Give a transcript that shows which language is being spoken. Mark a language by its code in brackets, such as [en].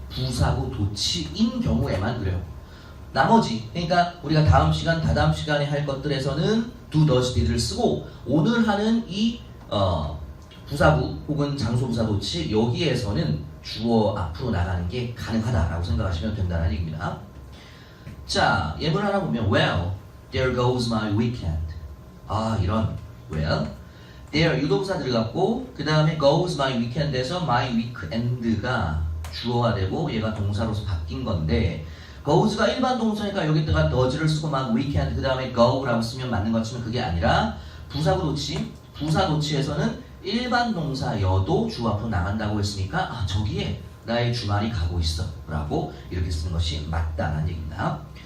[ko] 부사구 도치인 경우에만 그래요. 나머지 그러니까 우리가 다음 시간, 다다음 시간에 할 것들에서는 do, does, did를 쓰고 오늘 하는 이 부사구 혹은 장소부사 도치 여기에서는 주어 앞으로 나가는 게 가능하다라고 생각하시면 된다는 얘기입니다. 자, 예문 하나 보면 [en] Well, there goes my weekend. [ko] 이런 [en] Well, there [ko] 유도부사 들어갔고 그 다음에 [en] goes my weekend [ko] 에서 [en] my weekend [ko] 가 주어가 되고 얘가 동사로서 바뀐 건데 goes가 일반 동사니까 여기다가 does를 쓰고 막 weekend 그 다음에 go라고 쓰면 맞는 것처럼 그게 아니라 부사구 도치, 부사 도치에서는 일반 동사여도 주어 앞으로 나간다고 했으니까 저기에 나의 주말이 가고 있어 라고 이렇게 쓰는 것이 맞다는 얘기입니다.